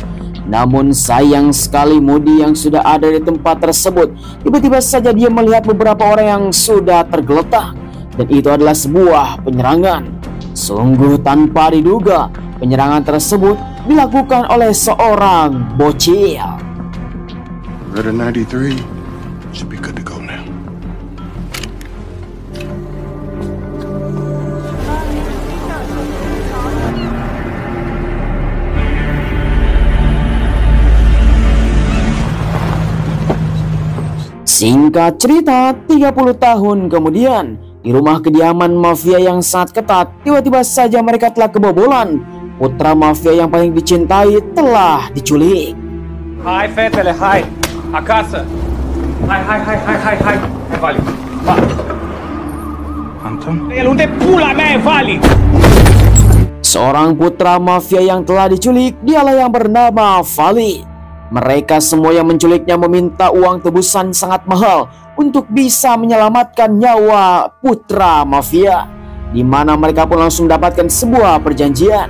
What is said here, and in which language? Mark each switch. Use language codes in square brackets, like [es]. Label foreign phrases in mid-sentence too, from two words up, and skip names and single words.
[id] Namun sayang sekali Modi yang sudah ada di tempat tersebut, tiba-tiba saja dia melihat beberapa orang yang sudah tergeletak. Dan itu adalah sebuah penyerangan. Sungguh tanpa diduga, penyerangan tersebut dilakukan oleh seorang bocil. [en] Ritter 93 should be good to go now. [id] Singkat cerita, 30 tahun kemudian, di rumah kediaman mafia yang sangat ketat, tiba-tiba saja mereka telah kebobolan. Putra mafia yang paling dicintai telah diculik. [ro] Hai fetele, hai. Acasă. Hai. Vali. Va. Anton? El unde pula mea e Vali? [id] Seorang putra mafia yang telah diculik, dialah yang bernama Vali. Mereka semua yang menculiknya meminta uang tebusan sangat mahal untuk bisa menyelamatkan nyawa putra mafia, di mana mereka pun langsung dapatkan sebuah perjanjian.